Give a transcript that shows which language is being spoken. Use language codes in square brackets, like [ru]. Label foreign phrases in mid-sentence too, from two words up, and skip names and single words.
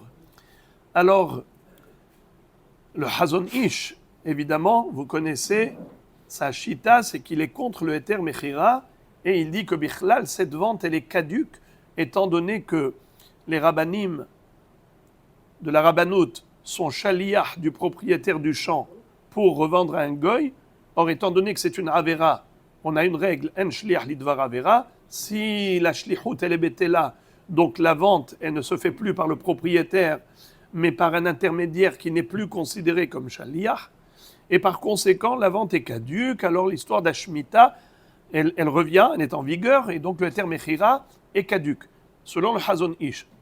[fr] Alors, le Hazon Ish, évidemment, vous connaissez sa chita, c'est qu'il est contre le [he] היתר מכירה, [fr] et il dit que Bichlal, cette vente, elle est caduque, étant donné que les rabbanim de la rabbanout sont shaliach du propriétaire du champ pour revendre à un goy. Or, étant donné que c'est une avera, on a une règle, [he] אין שליח לדבר עבירה, [fr] si la shlichut elle est betela, donc la vente, elle ne se fait plus par le propriétaire, mais par un intermédiaire qui n'est plus considéré comme shaliach, et par conséquent, la vente est caduque, alors l'histoire d'Ashmita, elle revient, elle est en vigueur, et donc le [he] היתר מכירה [fr] est caduque, selon le Hazon Ish.